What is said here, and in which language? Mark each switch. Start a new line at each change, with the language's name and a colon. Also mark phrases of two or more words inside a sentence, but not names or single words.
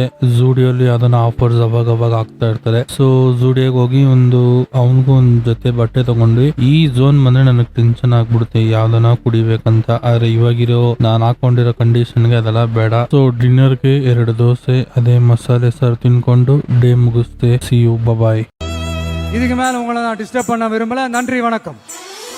Kannada: ಝೂಡಿಯೋಲಿ ಅದನ್ನ ಆಫರ್ಸ್ ಅವಾಗ ಆಗ್ತಾ ಇರ್ತಾರೆ. ಸೊ ಝೂಡಿಯೋಗೆ ಹೋಗಿ ಅವನಿಗೂ ಒಂದ್ ಜೊತೆ ಬಟ್ಟೆ ತಗೊಂಡ್ವಿ. ಈ ಝೋನ್ ಬಂದ್ರೆ ನನಗೆ ಟೆನ್ಷನ್ ಆಗ್ಬಿಡುತ್ತೆ ಯಾವ್ದನ ಕುಡಿಬೇಕಂತ. ಆದ್ರೆ ಇವಾಗಿರೋ ನಾನು ಹಾಕೊಂಡಿರೋ ಕಂಡೀಷನ್ಗೆ ಅದೆಲ್ಲ ಬೇಡ. ಸೊ ಡಿನ್ನರ್ಗೆ 2 ದೋಸೆ, ಅದೇ ಮಸಾಲೆ ಸಾರು ತಿನ್ಕೊಂಡು ಡೇ ಮುಗಿಸ್ತೆ.
English: see you, bye.
Tamil: இதுக்கு மேல உங்களை நான் டிஸ்டர்ப் பண்ண விரும்பல. நன்றி, வணக்கம்.